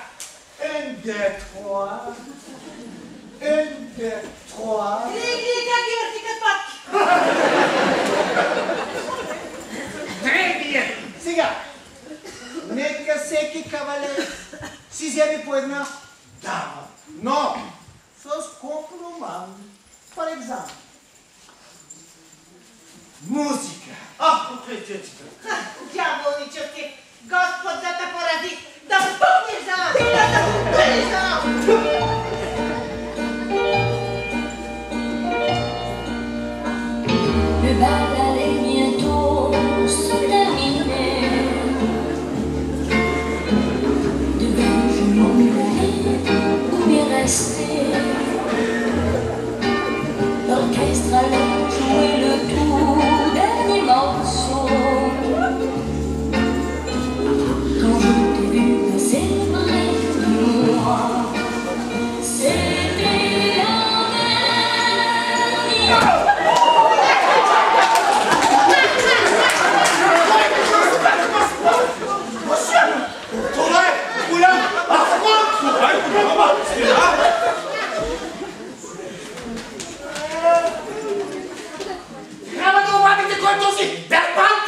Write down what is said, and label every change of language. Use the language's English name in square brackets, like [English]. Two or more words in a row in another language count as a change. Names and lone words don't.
[Bulgarian] 1, 2, 3. 1, 2, 3. Гледай как ги върти като патки. Древният! Сега, нека всеки кавалер си вземе по една дама, но с компромат. [French] Par exemple, [Bulgarian] музика. Дяволнички, Господ да те порази, да пукнеш за нас, да пукнеш за нас. [French] Le bal allait bientôt se terminer. Devais-je m'en aller ou bien rester? L'orchestre allait jouer le tout dernier morceau. Quand je t'ai vu passer près de moi, c'était la dernière. [Bulgarian] Това е голям афронт! Това е голяма стена! Трябва да обадите кой е този Бербанки!